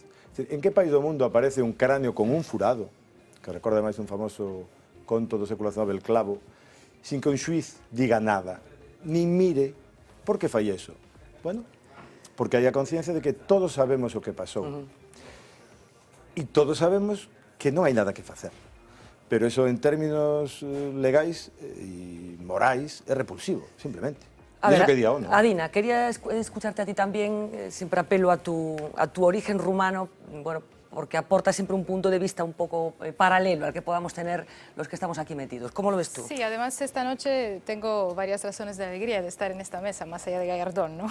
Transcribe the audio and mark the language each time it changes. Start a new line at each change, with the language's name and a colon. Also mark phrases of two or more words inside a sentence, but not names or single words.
Galician: En que país do mundo aparece un cráneo con un furado, que recorda máis un famoso conto do século XIX, El clavo, sin que un xuiz diga nada, nin mire? Por que fai eso? Bueno, porque hai a conciencia de que todos sabemos o que pasou. E todos sabemos que non hai nada que facer. Pero eso en términos legais e morais é repulsivo, simplemente.
Spanish: A ver, Adina, quería escucharte a ti también, siempre apelo a tu origen rumano, bueno, porque aporta siempre un punto de vista un poco paralelo al que podamos tener los que estamos aquí metidos. ¿Cómo lo ves tú? Sí, además esta noche tengo varias razones de alegría de estar en esta mesa, más allá de Gallardón, ¿no?